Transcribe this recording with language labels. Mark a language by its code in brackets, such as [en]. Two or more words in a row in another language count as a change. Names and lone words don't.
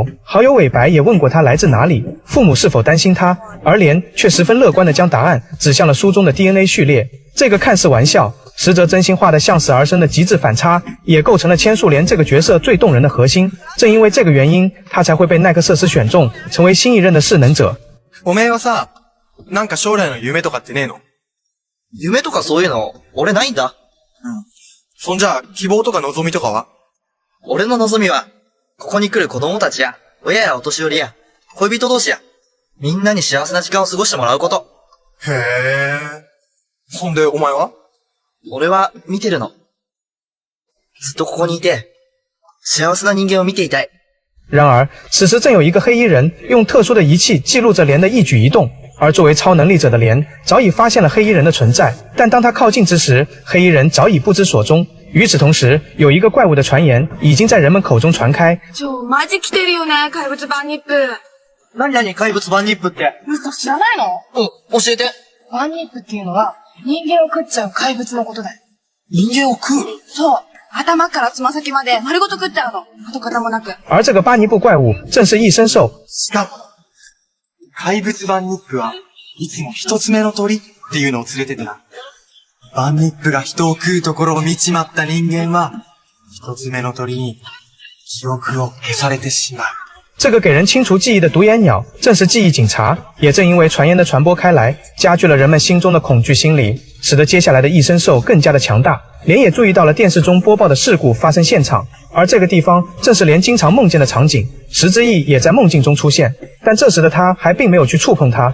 [zh] 好友尾白也问过他来自哪里，父母是否担心他，而莲却十分乐观地将答案指向了书中的 DNA 序列。这个看似玩笑，实则真心话的向死而生的极致反差，也构成了千树莲这个角色最动人的核心。正因为这个原因，他才会被奈克瑟斯选中，成为新一任的势能者。 [ja] おめえはさ、なんか将来の夢とかってねえの？夢とかそういうの、俺ないんだ。そんじゃ、希望とか望みとかは？俺の望みは、ここに来る子供たちや、親やお年寄りや、恋人同士や、みんなに幸せな時間を過ごしてもらうこと。へえ。そんで、お前は？俺は、見てるの。ずっとここにいて、幸せな人間を見ていたい。 [zh] 然而，此时正有一个黑衣人用特殊的仪器记录着莲的一举一动，而作为超能力者的莲早已发现了黑衣人的存在，但当他靠近之时，黑衣人早已不知所踪。与此同时，有一个怪物的传言已经在人们口中传开。 [ja] マジ来てるよね、怪物バンニップ。何怪物バンニップって。嘘、知らないの？教えて。バンニップっていうのは、人間を食っちゃう怪物のことだよ。人間を食う？そう。頭からつま先まで丸ごと食っちゃうの。跡形もなく。 [zh] 而这个巴尼布怪物正是异生兽。 [ja] しかも、怪物バンニップはいつも一つ目の鳥っていうのを連れててな。バンニップが人を食うところを見ちまった人間は、一つ目の鳥に記憶を消されてしまう。 [zh] 这个给人清除记忆的独眼鸟正是记忆警察，也正因为传言的传播开来，加剧了人们心中的恐惧心理，使得接下来的异生兽更加的强大。莲也注意到了电视中播报的事故发生现场，而这个地方正是莲经常梦见的场景，石之翼也在梦境中出现，但这时的他还并没有去触碰它。